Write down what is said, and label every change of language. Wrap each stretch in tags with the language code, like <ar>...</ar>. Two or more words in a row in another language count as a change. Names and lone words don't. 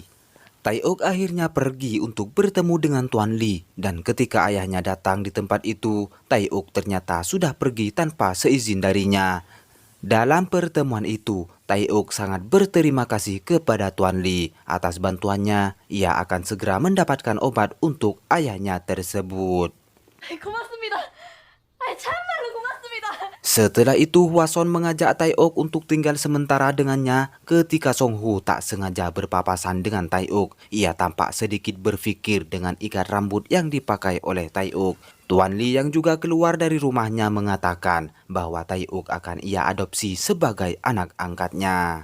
<id>Tai Ok akhirnya pergi untuk bertemu dengan Tuan Lee, dan ketika ayahnya datang di tempat itu, Tai Ok ternyata sudah pergi tanpa seizin darinya. Dalam pertemuan itu, Tai Ok sangat berterima kasih kepada Tuan Lee atas bantuannya. Ia akan segera mendapatkan obat untuk ayahnya tersebut.</id> <ko>고맙습니다. 참말로 고맙습니다.</ko> <id>Setelah itu, Hwason mengajak Tai Ok untuk tinggal sementara dengannya. Ketika Song Hu tak sengaja berpapasan dengan Tai Ok, ia tampak sedikit berpikir dengan ikat rambut yang dipakai oleh Tai Ok. Tuan Lee yang juga keluar dari rumahnya mengatakan bahwa Tai Ok akan ia adopsi sebagai anak angkatnya.</id>